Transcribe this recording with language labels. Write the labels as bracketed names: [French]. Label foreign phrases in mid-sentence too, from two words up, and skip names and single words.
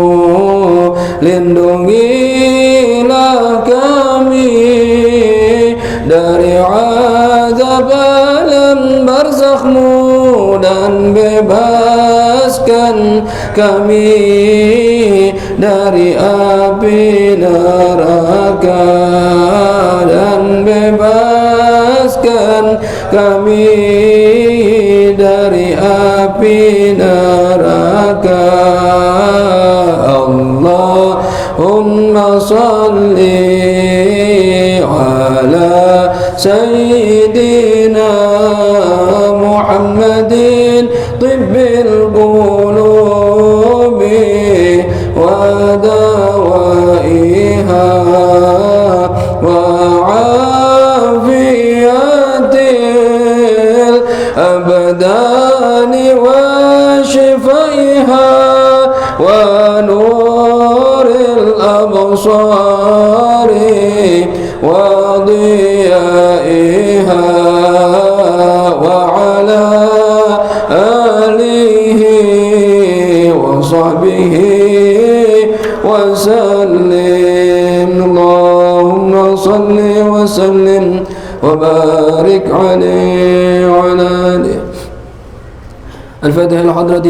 [Indonesian] Lindungilah kami dari azab alam barzakhmu dan bebaskan kami dari api neraka, dan bebaskan kami dari api neraka. [Arabic] اللهم صل على سيدنا محمد طب القلوب ودوائها وعافية الأبدان وشفائها ونور الأبصار وضيائها وعلى آله وصحبه وسلم. اللهم صل وسلم وبارك عليه وعلى آله الفاتحة إلى حضرة